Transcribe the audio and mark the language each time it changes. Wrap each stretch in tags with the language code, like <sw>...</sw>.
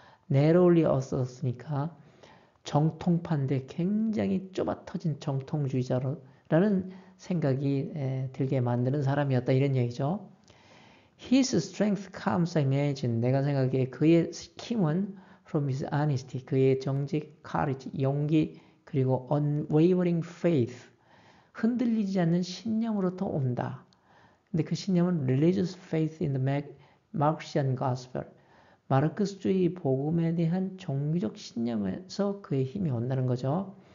<ko>narrowly ass었으니까 정통파인데 굉장히 좁아 터진 정통주의자라는 생각이 들게 만드는 사람이었다 이런 얘기죠.</ko> <en>His strength comes, I imagine.</en> <ko>내가 생각해 그의 힘은</ko> <en>from his honesty,</en> <ko>그의 정직, courage, 용기, 그리고</ko> <en>unwavering faith,</en> <ko>흔들리지 않는 신념으로부터 온다. 근데 그 신념은</ko> <en>religious faith in the Marxian gospel.</en> <ko>마르크스주의 복음에 대한 종교적 신념에서 그의 힘이 온다는 거죠.</ko>